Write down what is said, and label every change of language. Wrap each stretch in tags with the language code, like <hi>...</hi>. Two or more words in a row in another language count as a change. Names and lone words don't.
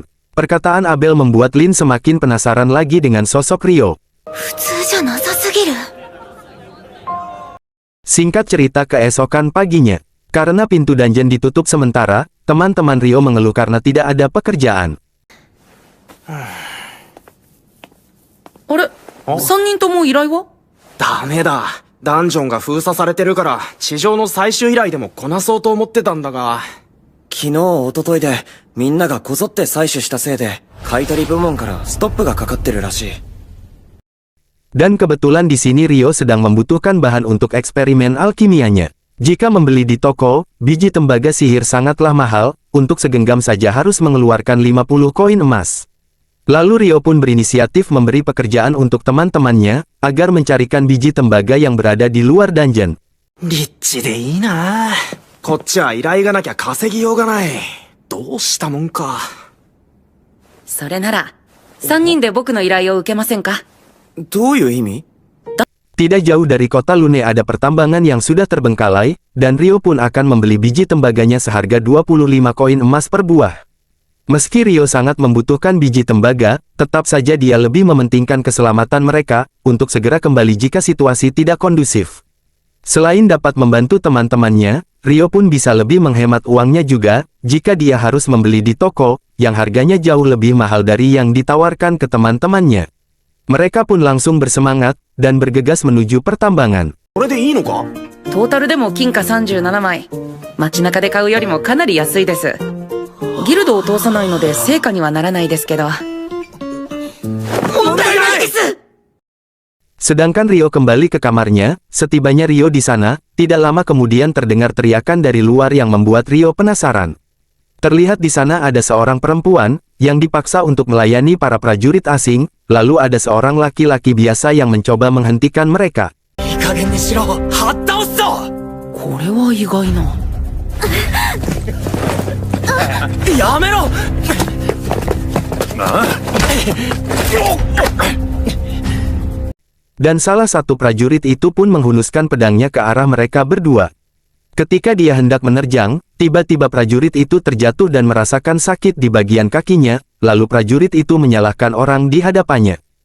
<id>Perkataan Abel membuat Lin semakin penasaran lagi dengan sosok Rio. Singkat cerita keesokan paginya, karena pintu dungeon ditutup sementara, teman-teman Rio mengeluh karena tidak ada pekerjaan.</id> <ja>あれ、3人とも依頼は？ダメだ。ダンジョンが封鎖されてるから、地上の最終依頼でもこなそうと思ってたんだが。昨日、一昨日で、みんながこぞって採取したせいで、買取部門からストップがかかってるらしい。</ja> <id>Dan kebetulan di sini Rio sedang membutuhkan bahan untuk eksperimen alkimianya. Jika membeli di toko, biji tembaga sihir sangatlah mahal, untuk segenggam saja harus mengeluarkan 50 koin emas. Lalu Rio pun berinisiatif memberi pekerjaan untuk teman-temannya, agar mencarikan biji tembaga yang berada di luar dungeon.</id> <ja>リッチでいいな。こっちは依頼がなきゃ稼ぎようがない。どうしたもんか。それなら、3人で僕の依頼を受けませんか？どういう意味？</ja> <id>Tidak jauh dari kota Lune ada pertambangan yang sudah terbengkalai, dan Rio pun akan membeli biji tembaganya seharga 25 koin emas per buah. Meski Rio sangat membutuhkan biji tembaga, tetap saja dia lebih mementingkan keselamatan mereka, untuk segera kembali jika situasi tidak kondusif. Selain dapat membantu teman-temannya, Rio pun bisa lebih menghemat uangnya juga, jika dia harus membeli di toko, yang harganya jauh lebih mahal dari yang ditawarkan ke teman-temannya. Mereka pun langsung bersemangat, dan bergegas menuju pertambangan.</id> <ja>これでいいのか？トータルでも金貨37枚。街中で買うよりもかなり安いです。ギルドを通さないので成果にはならないですけど。問題ないです。</ja> <id>Sedangkan Rio kembali ke kamarnya, setibanya Rio di sana, tidak lama kemudian terdengar teriakan dari luar yang membuat Rio penasaran. Terlihat di sana ada seorang perempuan, yang dipaksa untuk melayani para prajurit asing, lalu ada seorang laki-laki biasa yang mencoba menghentikan mereka.</id> <ja>いい加減にしろ。はっ倒すぞ。これは意外な。やめろ。</ja> <id>Dan salah satu prajurit itu pun menghunuskan pedangnya ke arah mereka berdua. Ketika dia hendak menerjang, tiba-tiba prajurit itu terjatuh dan merasakan sakit di bagian kakinya, lalu prajurit itu menyalahkan orang di hadapannya.</id>